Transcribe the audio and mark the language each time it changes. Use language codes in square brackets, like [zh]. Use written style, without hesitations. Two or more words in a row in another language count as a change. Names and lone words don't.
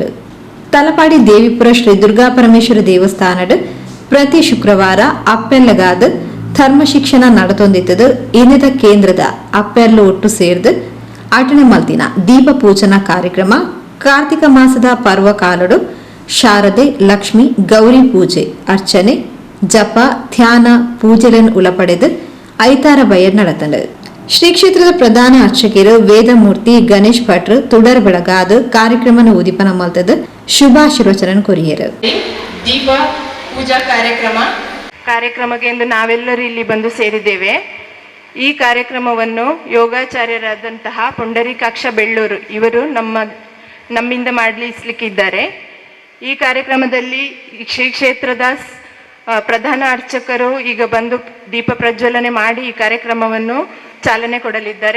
[tcy] ತಲಪಾಡಿ ದೇವಿಪುರ ಶ್ರೀ ದುರ್ಗಾಪರಮೇಶ್ವರಿ ದೇವಸ್ಥಾನದ ಪ್ರತಿ ಶುಕ್ರವಾರ ಅಪ್ಪೆಲ್ಲಗಾದ ಧರ್ಮಶಿಕ್ಷಣ ನಡೆತೊಂದಿತ್ತದು ಇನ್ನಿದ ಕೇಂದ್ರದ ಅಪ್ಪೆಲ್ಲ ಒಟ್ಟು ಸೇರ್ದು ಆಟಣೆ ಮಲ್ತಿನ ದೀಪ ಪೂಜನಾ ಕಾರ್ಯಕ್ರಮ ಕಾರ್ತಿಕ ಮಾಸದ ಪರ್ವಕಾಲಡು ಶಾರದೆ ಲಕ್ಷ್ಮಿ ಗೌರಿ ಪೂಜೆ ಅರ್ಚನೆ ಜಪ ಧ್ಯಾನ ಪೂಜೆಗಳನ್ನು ಉಳಪಡೆದು ಐತಾರ ಬಯರ್ ನಡೆತಂಡು. ಶ್ರೀ ಕ್ಷೇತ್ರದ ಪ್ರಧಾನ ಅರ್ಚಕರು ವೇದಮೂರ್ತಿ ಗಣೇಶ್ ಭಟ್ರು ತುಡರ್ ಬೆಳಗಾದ ಕಾರ್ಯಕ್ರಮನ ಉದಿಪನ ಮಲ್ತದ ಶುಭಾಶೀರ್ವಚನ ಕೊರಿಯರು. [kn] ದೀಪ ಪೂಜಾ ಕಾರ್ಯಕ್ರಮಕ್ಕೆ ಎಂದು ನಾವೆಲ್ಲರೂ ಇಲ್ಲಿ ಬಂದು ಸೇರಿದ್ದೇವೆ. ಈ ಕಾರ್ಯಕ್ರಮವನ್ನು ಯೋಗಾಚಾರ್ಯರಾದಂತಹ ಪುಂಡರೀಕಾಕ್ಷ ಬೆಳ್ಳೂರು ಇವರು ನಮ್ಮಿಂದ ಮಾಡಲಿಸ್ಲಿಕ್ಕಿದ್ದಾರೆ. ಈ ಕಾರ್ಯಕ್ರಮದಲ್ಲಿ ಶ್ರೀ ಕ್ಷೇತ್ರದ ಪ್ರಧಾನ ಅರ್ಚಕರು ಈಗ ಬಂದು ದೀಪ ಪ್ರಜ್ವಲನೆ ಮಾಡಿ ಈ ಕಾರ್ಯಕ್ರಮವನ್ನು ಚಾಲನೆ ಕೊಡಲಿದ್ದಾರೆ.